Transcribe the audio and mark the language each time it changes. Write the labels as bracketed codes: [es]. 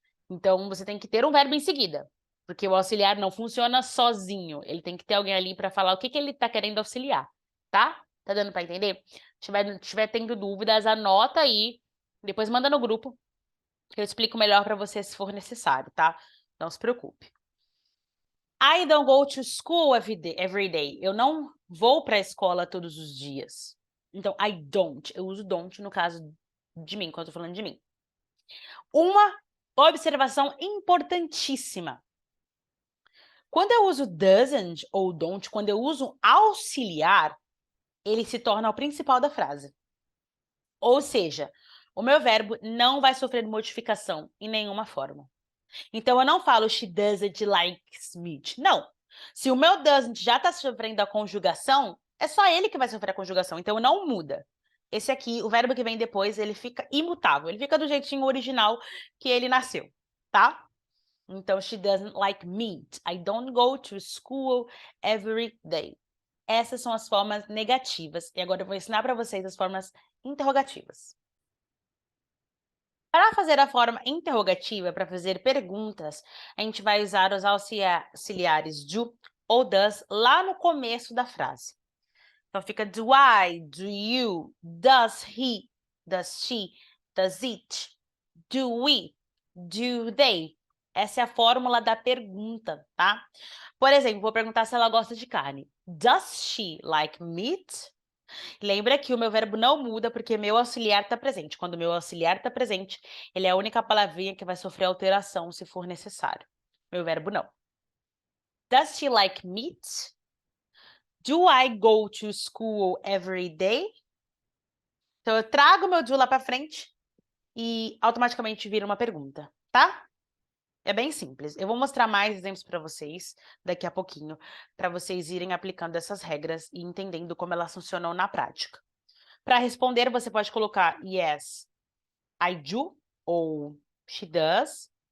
[pt] Então, você tem que ter um verbo em seguida. Porque o auxiliar não funciona sozinho. Ele tem que ter alguém ali para falar o que ele está querendo auxiliar, tá? Tá dando para entender? Se tiver tendo dúvidas, anota aí. Depois manda no grupo, que eu explico melhor para você se for necessário, tá? Não se preocupe. [en] I don't go to school every day. [pt] Eu não vou para a escola todos os dias. Então, [en] I don't. [pt] Eu uso don't no caso de mim, quando eu tô falando de mim. Uma observação importantíssima. Quando eu uso doesn't ou don't, quando eu uso auxiliar, ele se torna o principal da frase. Ou seja, o meu verbo não vai sofrer modificação em nenhuma forma. Então, eu não falo [en] she doesn't like meat. [pt] Não. Se o meu doesn't já está sofrendo a conjugação, é só ele que vai sofrer a conjugação. Então, não muda. Esse aqui, o verbo que vem depois, ele fica imutável. Ele fica do jeitinho original que ele nasceu, tá? Então, [en] she doesn't like meat. I don't go to school every day. [pt] Essas são as formas negativas. E agora eu vou ensinar para vocês as formas interrogativas. Para fazer a forma interrogativa, para fazer perguntas, a gente vai usar os auxiliares do ou does lá no começo da frase. Então, fica [en] do I, do you, does he, does she, does it, do we, do they. [pt] Essa é a fórmula da pergunta, tá? Por exemplo, vou perguntar se ela gosta de carne. [en] Does she like meat? [pt] Lembra que o meu verbo não muda porque meu auxiliar está presente. Quando meu auxiliar está presente, ele é a única palavrinha que vai sofrer alteração se for necessário. Meu verbo não. [en] Does she like meat? Do I go to school every day? [pt] Então, eu trago meu do lá para frente e automaticamente vira uma pergunta, tá? É bem simples. Eu vou mostrar mais exemplos para vocês daqui a pouquinho, para vocês irem aplicando essas regras e entendendo como elas funcionam na prática. Para responder, você pode colocar [en] yes, I do, [pt] ou [en] she does.